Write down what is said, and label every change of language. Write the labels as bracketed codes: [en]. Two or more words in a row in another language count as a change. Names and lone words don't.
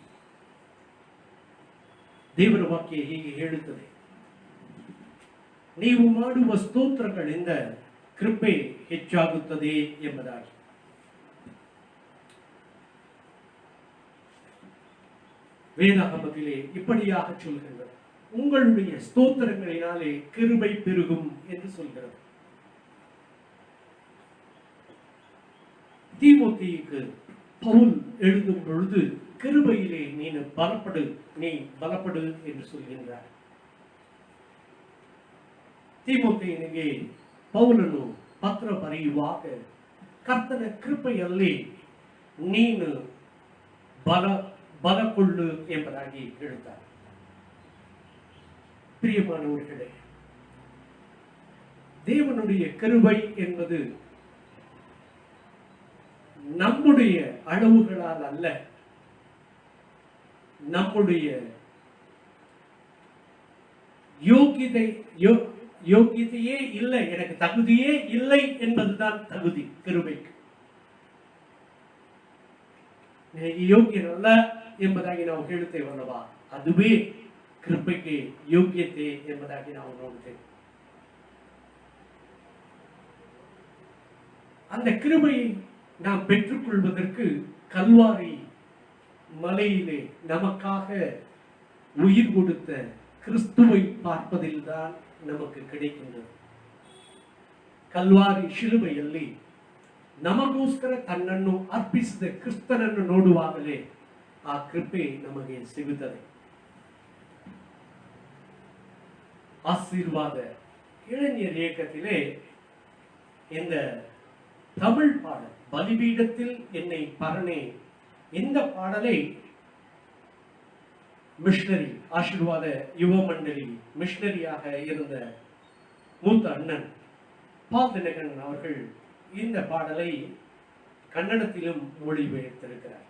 [kn] ದೇವರ ವಾಕ್ಯ ಹೀಗೆ ಹೇಳುತ್ತದೆ, ನೀವು ಮಾಡುವ ಸ್ತೋತ್ರಗಳಿಂದ ಕೃಪೆ ಹೆಚ್ಚಾಗುತ್ತದೆ ಎಂಬುದಾಗಿ. [ta] வேதாகமத்திலே இப்படியாக சொல்கிறது, உங்களுடைய ஸ்தோத்திரங்களினாலே கிருபை பெருகும் என்று சொல்கிறது. தீமோத்தேயுக்கு பவுல் எழுதும் பொழுது கிருபையிலே நீ பலப்படு என்று சொல்கின்றார். [kn] ತೀಮೋಥೆಯನಿಗೆ ಪೌಲನು ಪತ್ರ ಬರೆಯುವಾಗ ಕರ್ತನ ಕೃಪೆಯಲ್ಲಿ ನೀನು ಬಲಕೊಳ್ಳು ಎಂಬುದಾಗಿ ಹೇಳುತ್ತಾರೆ. [ta] பிரியமானவர்களே, தேவனுடைய கிருபை என்பது நம்முடைய அளவுகளால் அல்ல, நம்முடைய யோகியதையே இல்லை, எனக்கு தகுதியே இல்லை என்பதுதான் தகுதி கிருபைக்கு. எனக்கு யோகியன் அல்ல [kn] ಎಂಬುದಾಗಿ ನಾವು ಹೇಳುತ್ತೇವಲ್ಲವಾ, ಅದುವೇ ಕೃಪೆಗೆ ಯೋಗ್ಯತೆ ಎಂಬುದಾಗಿ ನಾವು ನೋಡುತ್ತೇವೆ. [ta] அந்த கிருபையை நாம் பெற்றுக்கொள்வதற்கு கல்வாரி மலையிலே நமக்காக உயிர் கொடுத்த கிறிஸ்துவை பார்ப்பதில்தான் நமக்கு கிடைக்கின்றது. [kn] ಕಲ್ವಾರಿ ಶಿಲುಬೆಯಲ್ಲಿ ನಮಗೋಸ್ಕರ ತನ್ನನ್ನು ಅರ್ಪಿಸಿದ ಕ್ರಿಸ್ತನನ್ನು ನೋಡುವಾಗಲೇ ಆ ಕೃಪೆ ನಮಗೆ ಸಿಗುತ್ತದೆ. [ta] ஆசீர்வாத இளைஞர் இயக்கத்திலே இந்த தமிழ் பாடல் பலிபீடத்தில் என்னை பரணே, இந்த பாடலை மிஷனரி ஆசீர்வாத யுவ மண்டலி மிஷனரியாக இருந்த மூத்த அண்ணன் பால் தினகரன் அவர்கள் இந்த பாடலை கன்னடத்திலும் மொழிபெயர்த்திருக்கிறார்.